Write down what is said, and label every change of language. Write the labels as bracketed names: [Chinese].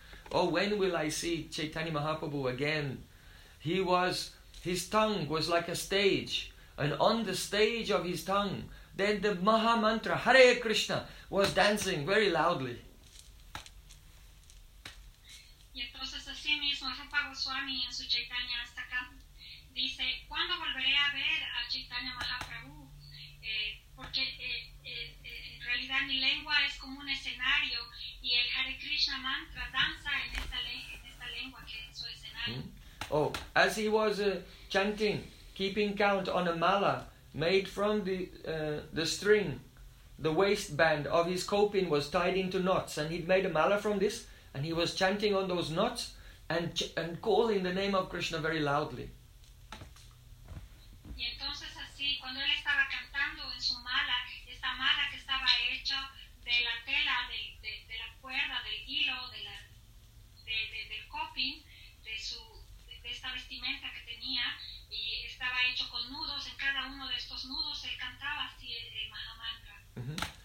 [English] Oh, when will I see Chaitanya Mahaprabhu again? His tongue was like a stage, and on the stage of his tongue, then the Maha Mantra, Hare Krishna, was dancing very loudly. [Spanish] Y entonces así mismo Rupa Goswami en su Chaitanya Astakam dice, ¿cuándo volveré a ver a Chaitanya Mahaprabhu? Porque en realidad mi lengua es como un escenario y el Hare Krishna Mantra danza en esta lengua que es su escenario. [English] Oh, as he was chanting, keeping count on a mala, made from the string, the waistband of his kopin was tied into knots, and he'd made a mala from this, and he was chanting on those knots and calling the name of Krishna very loudly. [Spanish] Y entonces así, cuando él estaba cantando en su mala, esta mala que estaba hecha de la tela, de la cuerda, del hilo, del kopin, de esta vestimenta que tenía, y estaba hecho con nudos, en cada uno de estos nudos él cantaba así el Mahamantra.